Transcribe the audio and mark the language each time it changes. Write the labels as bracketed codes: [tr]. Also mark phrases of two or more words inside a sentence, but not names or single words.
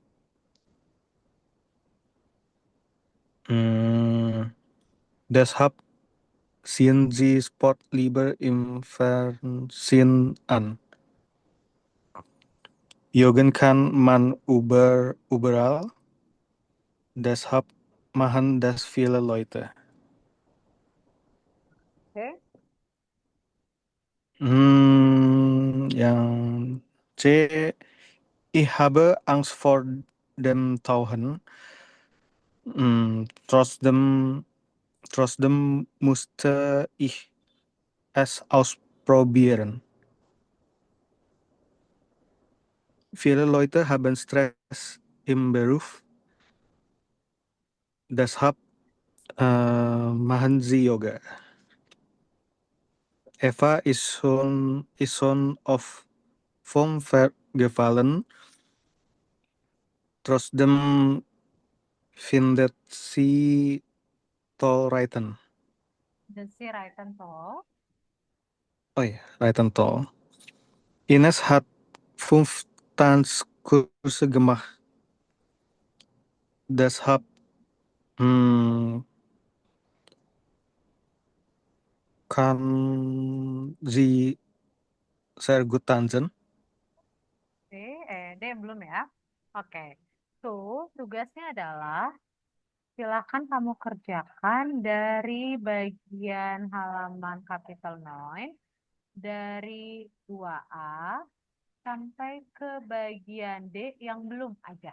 [de] Deshalb sehen sie Sport lieber im Fernsehen an. Joggen kann man überall. Deshalb machen das viele Leute. [id] Oke. Yang C. [de] Ich habe Angst vor dem Tauchen. Trotzdem musste ich es ausprobieren. Viele Leute haben Stress im Beruf. Deshalb machen sie Yoga. Eva ist schon oft vom Pferd gefallen. Trotzdem findet sie toll reiten. [id] Dan si Raiten toh. [de] Oh ja, reiten toll. Ines hat 5 Tanzkurse gemacht. Deshalb kann sie sehr gut tanzen. [id] D belum ya. Oke. Tugasnya adalah silakan kamu kerjakan dari bagian halaman Kapitel 9 dari 2A sampai ke bagian D yang belum ada.